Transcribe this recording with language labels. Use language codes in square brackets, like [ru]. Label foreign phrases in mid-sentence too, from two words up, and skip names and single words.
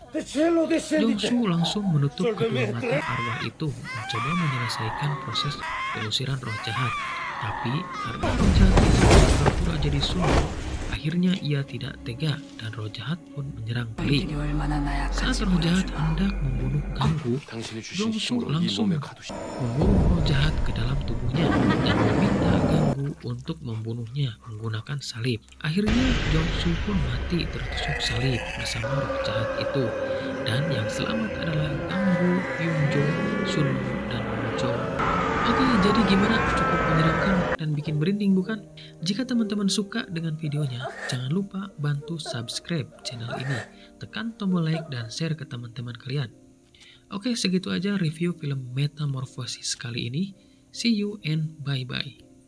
[id] Jongsu langsung menutup kedua mata arwah itu, mencoba menyelesaikan proses pengusiran roh jahat. Tapi karena roh jahat itu pura-pura jadi Sunwo, akhirnya ia tidak tega dan roh jahat pun menyerang balik. Saat roh jahat hendak membunuh Ganggu, [ko] 당신이 주신 [id] Jongsu [ko] 힘으로 이 [id] langsung [ko] 몸에 가두시. [id] membawa roh jahat ke dalam tubuhnya dan meminta Ganggu untuk membunuhnya menggunakan salib. Akhirnya Jongsu pun mati tertusuk salib bersama roh jahat itu. Dan yang selamat adalah Ganggu, Hyunjo, Sunwo, dan Wujong. Oke, jadi gimana? Cukup menyeramkan dan bikin merinding bukan? Jika teman-teman suka dengan videonya, jangan lupa bantu [en] subscribe channel [id] ini. Tekan tombol like dan share ke teman-teman kalian. Oke, segitu aja review film Metamorphosis kali ini. [en] See you and bye-bye.